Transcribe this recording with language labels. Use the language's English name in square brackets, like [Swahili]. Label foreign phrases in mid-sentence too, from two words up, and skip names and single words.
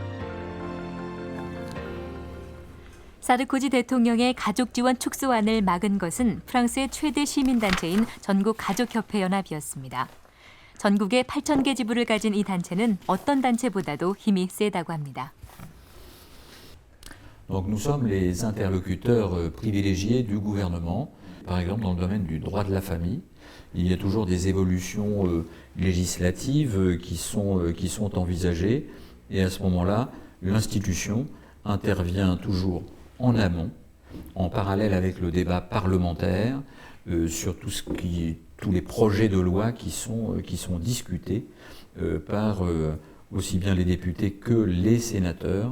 [Korean] 사르코지 대통령의 가족 지원 축소안을 막은 것은 프랑스의 최대 시민단체인 전국가족협회연합이었습니다. 전국에 8,000개 지부를 가진 이 단체는 어떤 단체보다도 힘이 세다고 합니다. [French] Donc nous sommes les interlocuteurs privilégiés du gouvernement, par exemple dans le domaine du droit de la famille. Il y a toujours des évolutions législatives qui sont envisagées et à ce moment-là, l'institution intervient toujours en amont, en parallèle avec le débat parlementaire sur tous les projets de loi qui sont discutés par aussi bien les députés que les sénateurs.